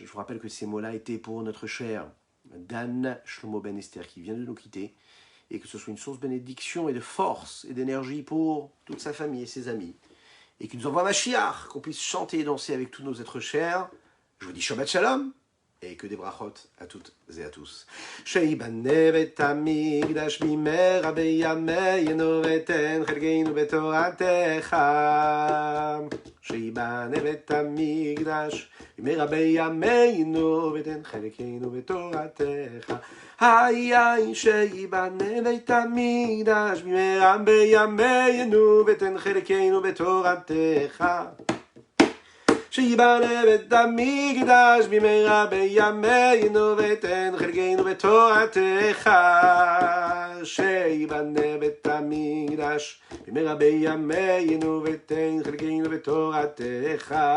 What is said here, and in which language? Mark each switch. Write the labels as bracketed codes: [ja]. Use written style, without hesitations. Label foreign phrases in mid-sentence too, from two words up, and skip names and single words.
[fr] Je vous rappelle que ces mots-là étaient pour notre cher Dan Shlomo Ben Esther qui vient de nous quitter, et que ce soit une source de bénédiction et de force et d'énergie pour toute sa famille et ses amis, et qu'il nous envoie Mashiach, qu'on puisse chanter et danser avec tous nos êtres chers. Je vous dis [he] שבת שלום, [fr] et que des brachot à toutes et à tous. [he] שיבנה בית המקדש במהרה בימינו ותן חלקנו בתורתך. שיבנה בית המקדש במהרה בימינו ותן חלקנו בתורתך. Ay ay שיבנה בית המקדש במהרה בימינו ותן חלקנו בתורתך. שיבנה בית המקדש במהרה בימינו ותן חלקנו בתורתך. שיבנה בית המקדש במהרה בימינו ותן חלקנו בתורתך.